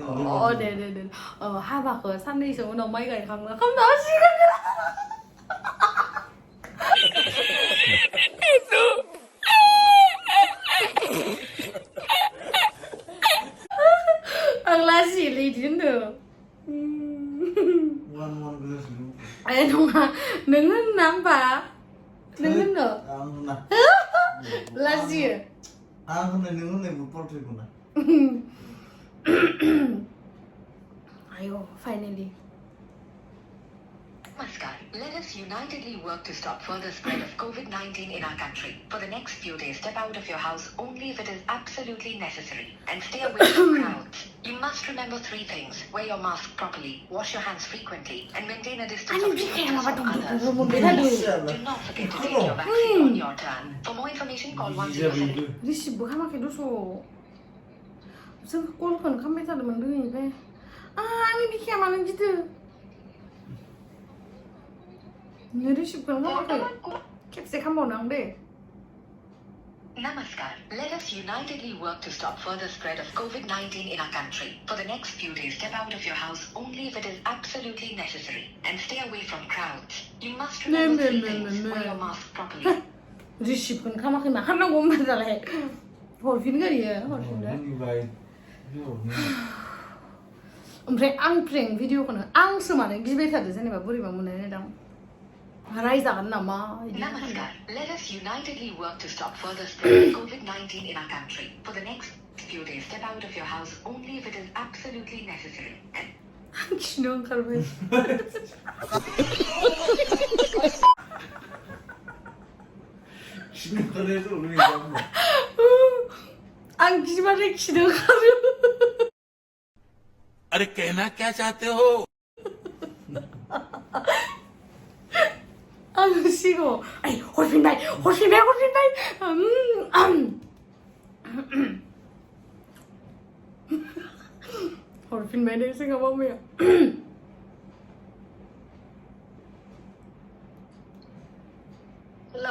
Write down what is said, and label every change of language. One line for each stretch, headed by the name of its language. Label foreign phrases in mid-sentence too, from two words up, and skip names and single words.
Bodo: दे हाबाखौ साननैसो उनाव माइ गायखांना खालामना होसिगोन आं लाजियोलै इदि होनदों नङा नों होनना होमबा नों होनो लाजियो आं होननाय नों होननायबो पार्थक्य ना आयो फाइनली
English: Namaskar. Let us unitedly work to stop further spread of COVID-19 in our country. For the next few days, step out of your house only if it is absolutely necessary and stay away from crowds. You must remember 3 things. Wear your mask properly, wash your hands frequently, and maintain a distance of 2 meters from others. Do not forget to take your vaccine on your turn. For more information, call 107.
Bodo: रिसिभबो खालामाखै दस' जों कलखौनो खालामबाय थादोंमोन दोनैनिफ्राय आंनि बिखाया मानो गिदिर
English: Namaskar. Let us unitedly work to stop further spread of COVID-19 in our country. For the next few days, step out of your house only if it is absolutely necessary and stay away from crowds. You must remember 3 things. Wear your mask properly.
Bodo: रिसिभखौनो खालामाखै मा खालामनांगौ होनबा दालाय हरफिनगोन इयो हरफिनदो ओमफ्राय आं प्रेंक भिडिअखौनो आंसो माने गिबाय थादो जेनेबा बोरैबा मोननाय नायदां रायजागोन नामा इदि
English: Namaskar. Let us unitedly work to stop further spread of COVID-19 in our country. For the next few days, step out of your house only if it is absolutely necessary. And
Bodo: खिनो ओंखारबाय खिनो ओंखारनायाथ' ओरैनो आं गिबाथाय खिनो ओंखारो
Hindi: अरे कहना क्या चाहते हो
Bodo: आं सिगाङाव हरफिनबाय हरफिनबाय दे जोंहा मामाया हेलौ